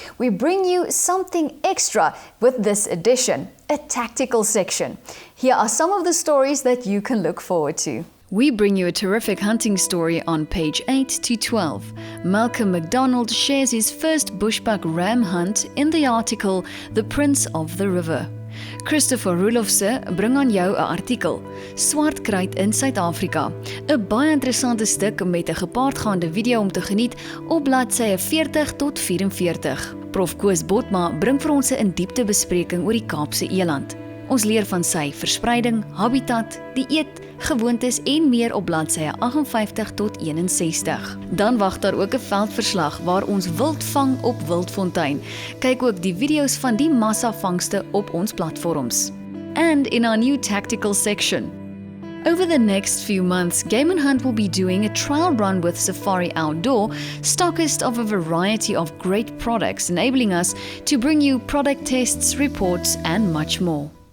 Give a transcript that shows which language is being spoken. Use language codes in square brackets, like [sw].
[en] We bring you something extra with this edition, a tactical section. Here are some of the stories that you can look forward to. We bring you a terrific hunting story on page 8 to 12. Malcolm MacDonald shares his first bushbuck ram hunt in the article The Prince of the River. [af] Christopher Roelofse bring aan jou 'n artikel, Swartkruid in Suid-Afrika. 'n Baie interessante stuk met 'n gepaardgaande video om te geniet op bladsye 40 tot 44. Prof Koos Botma bring vir ons 'n in-diepte bespreking oor die Kaapse eland. Ons leer van sy verspreiding, habitat, dieet, gewoontes en meer op bladsye 58 tot 61. Dan wag daar ook 'n veldverslag waar ons wild vang op Wildfontein. Kyk ook die video's van die massa vangste op ons platforms. [en] And in our new tactical section. Over the next few months, Game & Hunt will be doing a trial run with Safari Outdoor, stockist of a variety of great products, enabling us to bring you product tests, reports and much more.